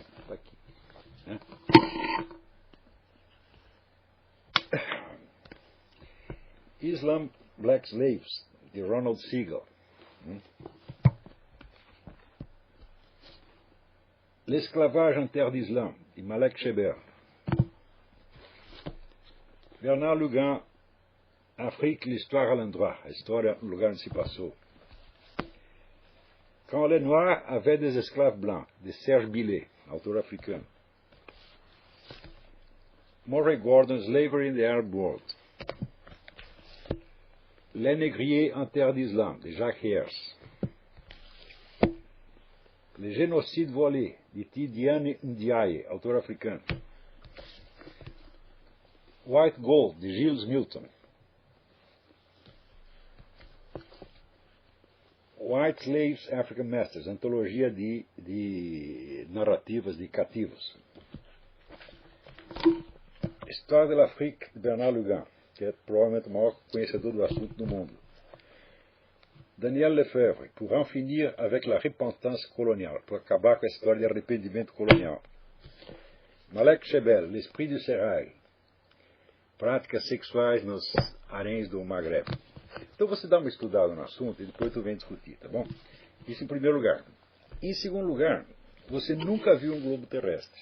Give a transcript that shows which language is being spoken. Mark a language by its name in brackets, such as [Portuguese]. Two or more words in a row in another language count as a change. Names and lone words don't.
[Portuguese] Está aqui, né? Islam Black Slaves, de Ronald Siegel. L'esclavage en terre d'Islam, de Malek Sheber. Bernard Lugan, Afrique, l'histoire à l'endroit, a história no lugar onde se passou. Quand les Noirs avaient des esclaves blancs, de Serge Billet, autor africano. Murray Gordon, Slavery in the Arab World. Les Négriers en terre d'Islam, de Jacques Heers. Le génocide volé, de Tidiane Ndiaye, autor africano. White Gold, de Giles Milton. White Slaves, African Masters, antologia de narrativas de cativos. Histoire de l'Afrique, de Bernard Lugan, que é provavelmente o maior conhecedor do assunto do mundo. Daniel Lefebvre, pour en finir avec la repentance coloniale, pour acabar com a história de arrependimento colonial. Malek Shebel, L'Esprit du Serail, práticas sexuais nos haréns do Maghreb. Então você dá uma estudada no assunto e depois tu vem discutir, tá bom? Isso em primeiro lugar. Em segundo lugar, você nunca viu um globo terrestre.